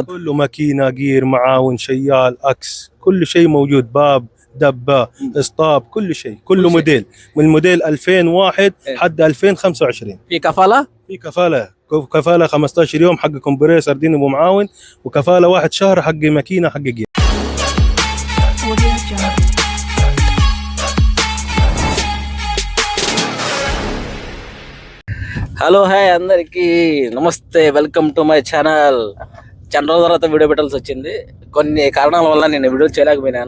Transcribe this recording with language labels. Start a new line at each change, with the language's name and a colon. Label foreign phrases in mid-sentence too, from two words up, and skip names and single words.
Arabic: كله ماكينه، جير، معاون، شيال، اكس، كل شيء موجود. باب، دبه، اسطاب، كل شيء، كله كل شيء. موديل من موديل 2001 حد 2025. في كفاله؟ في كفاله 15 يوم حق كومبريسر دينامو معاون، وكفاله 1 شهر حق ماكينه حق جير.
English: hello hi
Telugu: అందరికి నమస్తే,
English: welcome to my channel.
Telugu: చాలా రోజుల తర్వాత వీడియో పెట్టాల్సి వచ్చింది. కొన్ని కారణాల వల్ల నేను వీడియో చేయలేకపోయినాను.